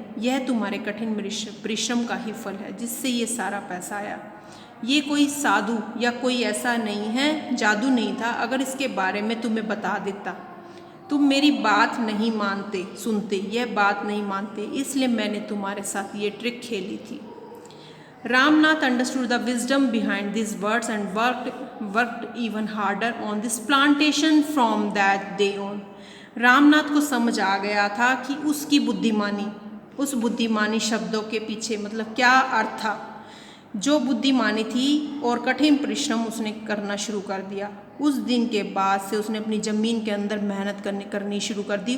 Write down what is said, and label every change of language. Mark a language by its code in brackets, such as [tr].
[hi] यह तुम्हारे कठिन परिश्रम का ही फल है जिससे ये सारा पैसा आया। ये कोई साधु या कोई ऐसा नहीं है, जादू नहीं था। अगर इसके बारे में तुम्हें बता देता, तुम मेरी बात नहीं मानते, सुनते, यह बात नहीं मानते, इसलिए मैंने तुम्हारे साथ ये ट्रिक खेली थी। [en] Ramnath understood the wisdom behind these words and worked even harder on this plantation from that day on. [hi] Ramnath को समझ आ गया था कि उसकी बुद्धिमानी, उस बुद्धिमानी शब्दों के पीछे मतलब क्या अर्थ था। जो बुद्धिमानी थी और कठिन परिश्रम उसने करना शुरू कर दिया। उस दिन के बाद से उसने अपनी ज़मीन के अंदर मेहनत करनी शुरू कर दी।